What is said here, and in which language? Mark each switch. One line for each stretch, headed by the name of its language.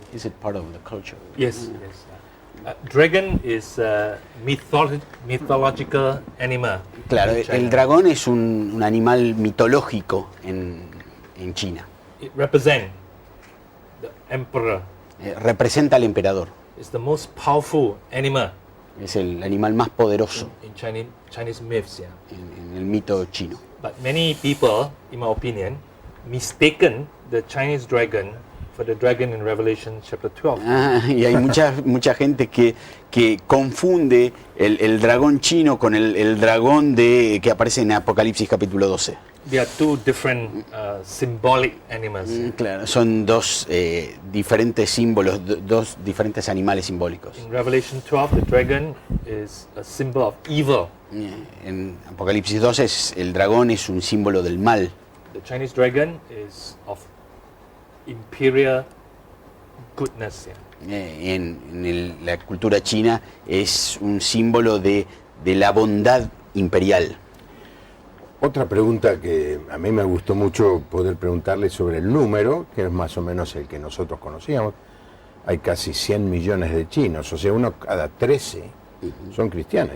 English: Is it part of the culture? Yes, yes. Dragon is a mythological animal.
Spanish: Claro,
English: in China.
Spanish: el dragón es un animal mitológico en China.
English: It represents the emperor.
Spanish: Representa al emperador.
English: It's the most powerful animal
Spanish: Es el animal más poderoso
English: in Chinese myths. Yeah.
Spanish: en el mito chino.
English: But many people, in my opinion, mistaken the Chinese dragon for the dragon in Revelation chapter 12.
Spanish: Y hay mucha gente que confunde el dragón chino con el dragón que aparece en Apocalipsis capítulo 12.
English: They are two different symbolic animals.
Spanish: Claro, son dos diferentes símbolos, dos diferentes animales simbólicos.
English: In Revelation 12, the dragon is a symbol of evil.
Spanish: En Apocalipsis 12 el dragón es un símbolo del mal.
English: The Chinese dragon is of imperial goodness. Yeah.
Spanish: En la cultura china es un símbolo de la bondad imperial. Otra pregunta que a mí me gustó mucho poder preguntarle sobre el número, que es más o menos el que nosotros conocíamos. Hay casi 100 millones de chinos, o sea, uno cada 13 son cristianos.